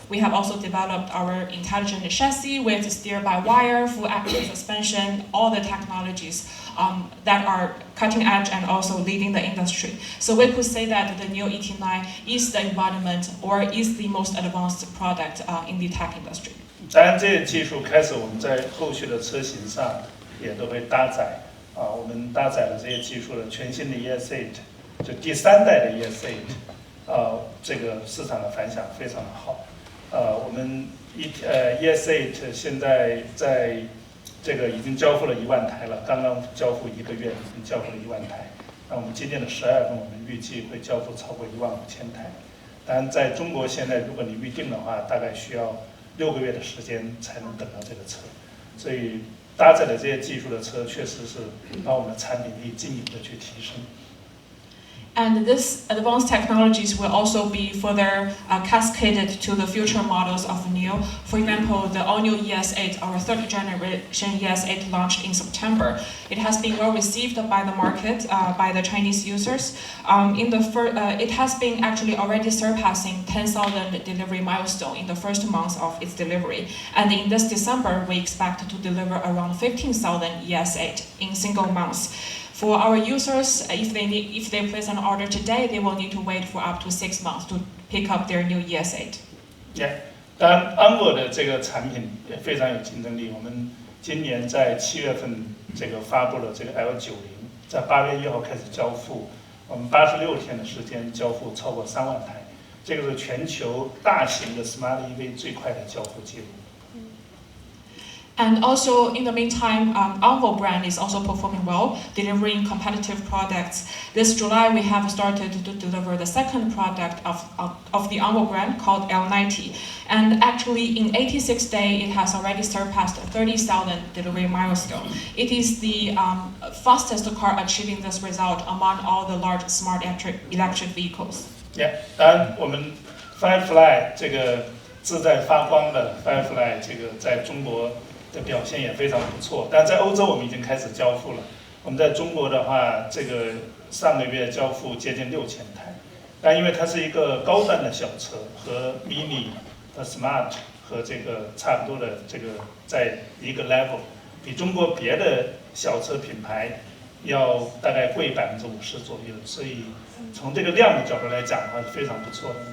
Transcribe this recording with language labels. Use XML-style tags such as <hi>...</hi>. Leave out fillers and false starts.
<en>We have also developed our intelligent chassis with steer-by-wire, full active suspension, all the technologies that are cutting edge and also leading the industry. So we could say that the new ET9 is the embodiment or is the most advanced product in the tech industry.</en> <zh>当然，这些技术开始我们在后续的车型上也都会搭载我们搭载了这些技术的全新的 ES8， 就第3代的 ES8，这个市场的反响非常的好。我们ES8 现在在这个已经交付了1万台了，刚刚交付1个月，已经交付了1万台。那我们今年的12月份，我们预计会交付超过15000台。当然，在中国现在，如果你预定的话，大概需要6个月的时间才能等到这个车，所以搭载的这些技术的车，确实是把我们的产品力进一步的去提升。</zh> <en>And these advanced technologies will also be further cascaded to the future models of NIO. For example, the all-new ES8, our third generation ES8 launched in September. It has been well received by the market, by the Chinese users. It has been actually already surpassing 10,000 delivery milestone in the first month of its delivery. And in this December, we expect to deliver around 15,000 ES8 in single months. For our users, if they place an order today, they will need to wait for up to 6 months to pick up their new ES8.</en> <zh>Yeah， 当然 ONVO 的这个产品也非常有竞争力。我们今年在7月份这个发布了这个 L90， 在8月1号开始交付，我们86天的时间交付超过3万台，这个是全球大型的 Smart EV 最快的交付记录。</zh> <en>And also, in the meantime, ONVO brand is also performing well, delivering competitive products. This July, we have started to deliver the second product of the ONVO brand called L90. And actually, in 86 days, it has already surpassed 30,000 delivery milestone. It is the fastest car achieving this result among all the large smart electric vehicles.</en> <zh>Yeah， 当然我们 Firefly 这个志在发光的 Firefly 这个在中国的表现也非常不错，但在欧洲我们已经开始交付了。我们在中国的话，这个上个月交付接近6000台，但因为它是一个高端的小车，和 Mini 和 Smart 和这个差不多的这个在一个 level， 比中国别的小车品牌要大概贵50%左右，所以从这个量的角度来讲的话是非常不错的。</zh>